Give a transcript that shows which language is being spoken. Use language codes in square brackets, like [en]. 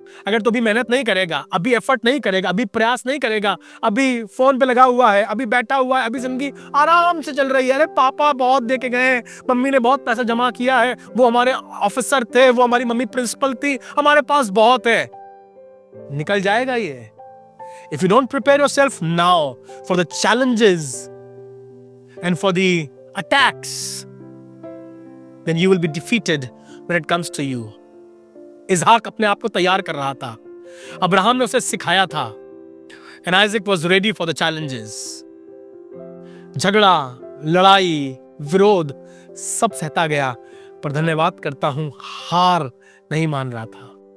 [hi] अगर तो अभी मेहनत नहीं करेगा, अभी एफर्ट नहीं करेगा, अभी प्रयास नहीं करेगा, अभी फोन पे लगा हुआ है, अभी बैठा हुआ है, अभी जिंदगी आराम से चल रही है, अरे पापा बहुत दे के गए, मम्मी ने बहुत पैसा जमा किया है, वो हमारे ऑफिसर थे, वो हमारी मम्मी प्रिंसिपल थी, हमारे पास बहुत है, निकल जाएगा ये। [en] If you don't prepare yourself now for the challenges and for the attacks, then you will be defeated when it comes to you. [hi] इसहाक अपने आप को तैयार कर रहा था, अब्राहम ने उसे सिखाया था, and Isaac was ready for the challenges. झगड़ा, लड़ाई, विरोध सब सहता गया, पर धन्यवाद करता हूं, हार नहीं मान रहा था।